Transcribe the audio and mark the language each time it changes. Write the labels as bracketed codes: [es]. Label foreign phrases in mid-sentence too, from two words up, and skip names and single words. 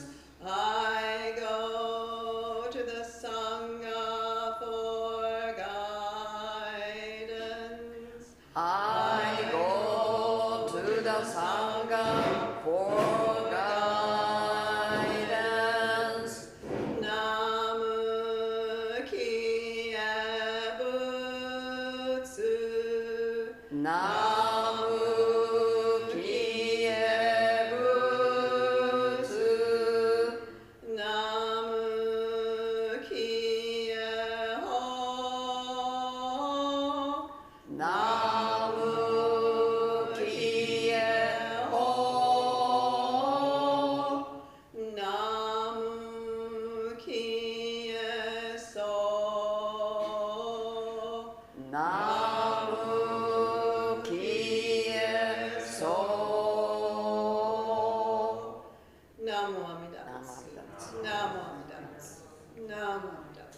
[en] I go to the Sangha for guidance. I go to the Sangha for guidance. [ja] 南無帰依仏. 南無帰依仏. 南無帰依法. 南無帰依法. 南無帰依僧. 南無帰依僧. 南無阿弥陀. 南無阿弥陀。南無阿弥陀.